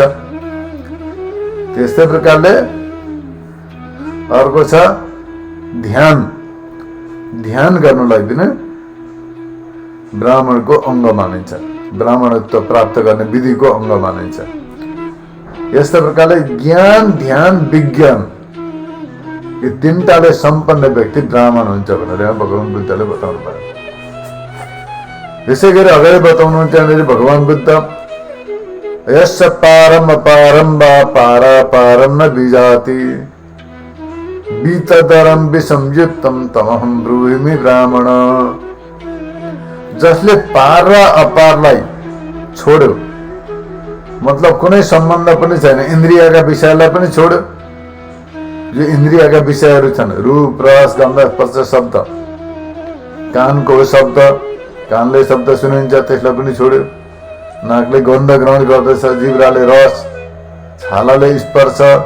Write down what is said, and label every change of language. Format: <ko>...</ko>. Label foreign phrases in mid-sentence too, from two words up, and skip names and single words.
<ne>त्यस्तै प्रकारले अर्को छ ध्यान, ध्यान गर्नुलाई पनि ब्राह्मणको अङ्ग मानिन्छ, ब्राह्मणत्व प्राप्त गर्ने विधिको अङ्ग मानिन्छ। यस्तै प्रकारले ज्ञान, ध्यान, विज्ञान यी तीनटाले सम्पन्न व्यक्ति ब्राह्मण हुन्छ भनेर यहाँ भगवान बुद्धले बताउनु भयो। यसै गरी अगाडि बताउनुहुन्छ यहाँनिर भगवान बुद्ध,</ne> <pi>यस्य पारम अपारम वा पारापारम न विजाति बीतदरम विसंयुक्तम तमहम ब्रूहिमि ब्राह्मण।</pi> <ne>जसले पार र अपारलाई छोड्यो, मतलब कुनै सम्बन्ध पनि छैन, इन्द्रियका विषयलाई पनि छोड्यो, जो इन्द्रियका विषयहरू छन् रूप रस गन्ध स्पर्श शब्द, कानको शब्द, कानले शब्द सुनिन्छ त्यसलाई पनि छोड्यो, नाकले गन्ध ग्रहण गर्दछ, जिब्राले रस, छालाले स्पर्श,</ne>